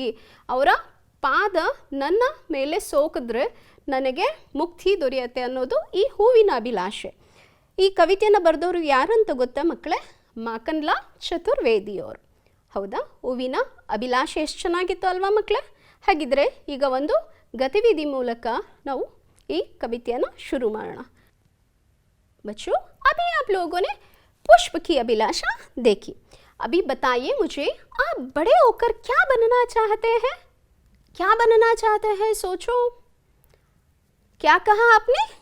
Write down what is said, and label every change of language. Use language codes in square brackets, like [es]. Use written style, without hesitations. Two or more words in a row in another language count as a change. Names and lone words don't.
[kn] ಅವರ ಪಾದ ನನ್ನ ಮೇಲೆ ಸೋಕಿದ್ರೆ ನನಗೆ ಮುಕ್ತಿ ದೊರೆಯುತ್ತೆ ಅನ್ನೋದು ಈ ಹೂವಿನ ಅಭಿಲಾಷೆ. ಈ ಕವಿತೆಯನ್ನು ಬರೆದವರು ಯಾರಂತ ಗೊತ್ತಾ ಮಕ್ಕಳೇ? ಮಾಕನ್ಲಾ ಚತುರ್ವೇದಿಯವರು. ಹೌದಾ? ಹೂವಿನ ಅಭಿಲಾಷೆ ಎಷ್ಟು ಚೆನ್ನಾಗಿತ್ತು ಅಲ್ವಾ ಮಕ್ಕಳೇ? ಹಾಗಿದ್ರೆ ಈಗ ಒಂದು ಗತಿವಿಧಿ ಮೂಲಕ ನಾವು ಈ ಕವಿತೆಯನ್ನು शुरू ಮಾಡೋಣ. [hi] बच्चों, अभी आप लोगों ने पुष्प की अभिलाषा देखी. अभी बताइए मुझे, आप बड़े होकर क्या बनना चाहते हैं? क्या बनना चाहते हैं? सोचो. क्या कहा आपने?